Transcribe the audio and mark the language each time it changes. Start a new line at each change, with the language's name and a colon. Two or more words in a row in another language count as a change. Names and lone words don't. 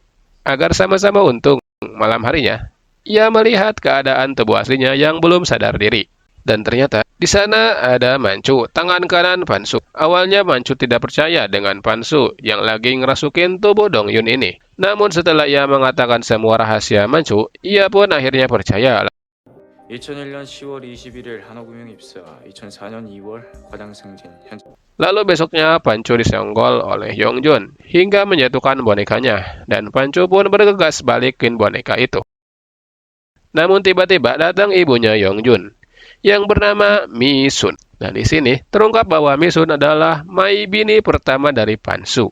Indonesian: Agar sama-sama untung, malam harinya, ia melihat keadaan tubuh aslinya yang belum sadar diri. Dan ternyata, di sana ada Mancu, tangan kanan Pansu. Awalnya Mancu tidak percaya dengan Pansu yang lagi ngerasukin tubuh Dong Yun ini. Namun setelah ia mengatakan semua rahasia Mancu, ia pun akhirnya percaya.
Korean: 2001년 10월 21일 한화금융 입사, 2004년 2월 과장승진, 현재.
Indonesian: Lalu besoknya Pancu disenggol oleh Yongjun hingga menjatuhkan bonekanya, dan Pancu pun bergegas balikin boneka itu. Namun tiba-tiba datang ibunya Yongjun yang bernama Misun. Dan di sini terungkap bahwa Misun adalah Mai Bini pertama dari Pansu.